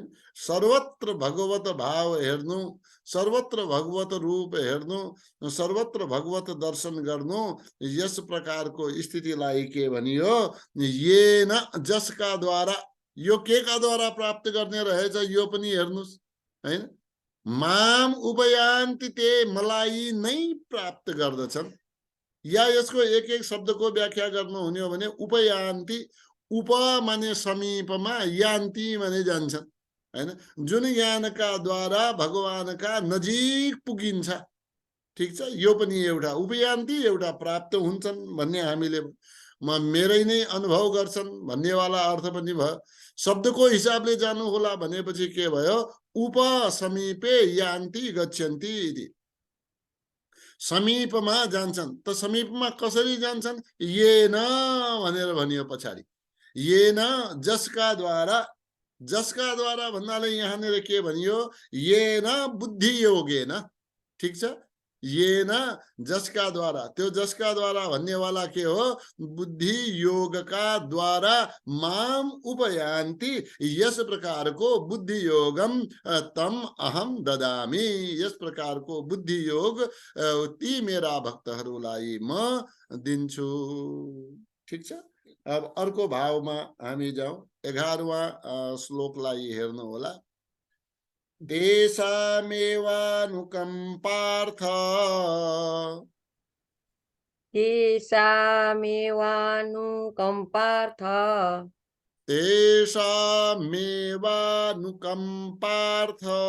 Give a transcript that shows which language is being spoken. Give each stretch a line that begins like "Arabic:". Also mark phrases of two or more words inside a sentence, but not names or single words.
Nepali: सर्वत्र भगवत भाव हेर्नु, सर्वत्र भगवत रूप हेर्नु, सर्वत्र भगवत दर्शन गर्नु, यस प्रकारको स्थितिलाई के भनियो? ये न, जसका द्वारा, यो के का द्वारा प्राप्त गर्ने रहेछ यो पनि हेर्नुस्, हैन?
Sanskrit: माम उपयान्ति,
Nepali: ते मलाई नै प्राप्त गर्दछन्। या यसको एक एक शब्दको व्याख्या गर्नु हुने हो भने उपयान्ति, उप माने समीपमा, यान्ति माने जान्छन्, हैन? जुन ज्ञानका द्वारा भगवानका नजिक पुगिन्छ, ठीक छ? यो पनि एउटा उपयान्ति, एउटा प्राप्त हुन्छन् भन्ने हामीले मेरै नै अनुभव गर्छन् भन्नेवाला अर्थ पनि भयो। शब्दको हिसाबले जानु होला भनेपछि के भयो?
Sanskrit: उप समीपे यान्ति गच्छन्ति इति।
Nepali: समीपमा जान्छन्। त समीपमा कसरी जान्छन्? येन भनेर भनियो पछाडि। येन जसका द्वारा, जसका द्वारा भन्नाले यहाँनिर के भनियो?
Sanskrit: येन बुद्धि योगेन।
Nepali: ठीक छ, येन जसका द्वारा। त्यो जसका द्वारा भन्ने वाला के हो? बुद्धि योग का द्वारा
Sanskrit: माम उपयान्ति,
Nepali: यस प्रकार को
Sanskrit: बुद्धि योगम तम अहम ददामी।
Nepali: यस प्रकार को बुद्धि योग ती मेरा भक्तहरूलाई म दिन्छु। ठीक छ। अब अर्को भावमा हामी जाउँ। 11वां श्लोकलाई हेर्नु होला।
Sanskrit: तेषामेवानुकम्पार्थ तेषामेवानुकम्पार्थ तेषामेवानुकम्पार्थ